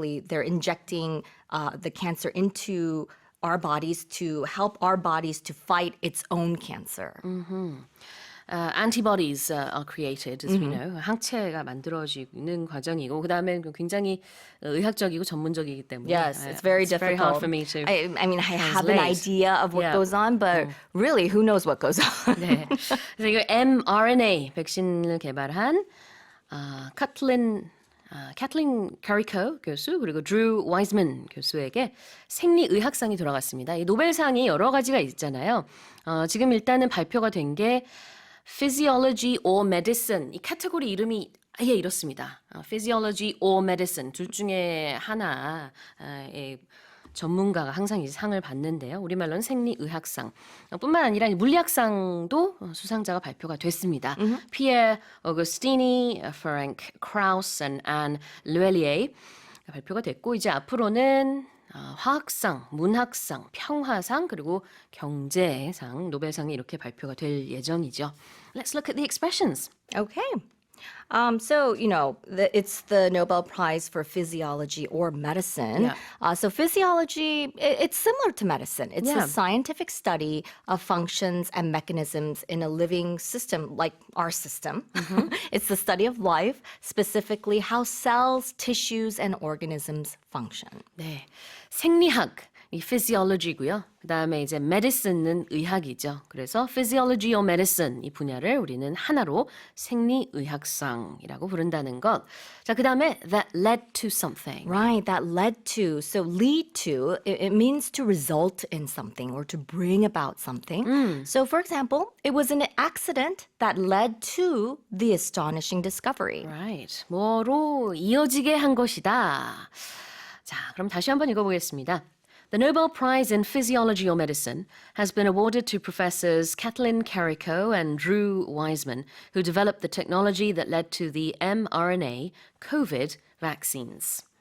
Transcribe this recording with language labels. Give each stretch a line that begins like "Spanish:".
English: They're injecting the cancer into our bodies to help our bodies to fight its own cancer. Antibodies are created, as we know.
Korean: 항체가 만들어지는 과정이고, 그다음에 굉장히 의학적이고 전문적이기 때문에.
English: Yes, it's very difficult. very hard for me to I have an translate. idea of what Yeah. goes on, but really, who knows what goes on?
Korean: 네. 그래서 이거 mRNA 백신을 개발한 카틀린 카리코 교수 그리고 드루 와이즈먼 교수에게 생리의학상이 돌아갔습니다. 이 노벨상이 여러 가지가 있잖아요. 지금 일단은 발표가 된 게 Physiology or Medicine. 이 카테고리 이름이 아예 이렇습니다.
English: Physiology or Medicine.
Korean: 둘 중에 하나의 전문가가 항상 이 상을 받는데요. 우리말로는 생리의학상. 뿐만 아니라 물리학상도 수상자가 발표가 됐습니다. 피에르 오거스티니, 프랭크 크라우스, 앤 르웰리에 발표가 됐고 이제 앞으로는 화학상, 문학상, 평화상 그리고 경제상, 노벨상이 이렇게 발표가 될 예정이죠.
English: Let's look at the expressions. Okay. It's the Nobel Prize for Physiology or Medicine. Yeah. So physiology, it's similar to medicine. It's Yeah. a scientific study of functions and mechanisms in a living system like our system. It's the study of life, specifically how cells, tissues, and organisms function.
Korean: 네, 생리학, 이 physiology고요. 그다음에 이제 medicine는 의학이죠. 그래서 physiology or medicine 이 분야를 우리는 하나로 생리의학상이라고 부른다는 것. 자, 그다음에
English: that led to something. Right, that led to. So lead to, it means to result in something or to bring about something. So for example, it was an accident that led to the astonishing discovery. Right.
Korean: 뭐로 이어지게 한 것이다. 자, 그럼 다시 한번 읽어보겠습니다.
English: The Nobel Prize in Physiology or Medicine has been awarded to professors Katalin, Kariko, and Drew Weissman, who developed the technology that led to the mRNA COVID vaccines.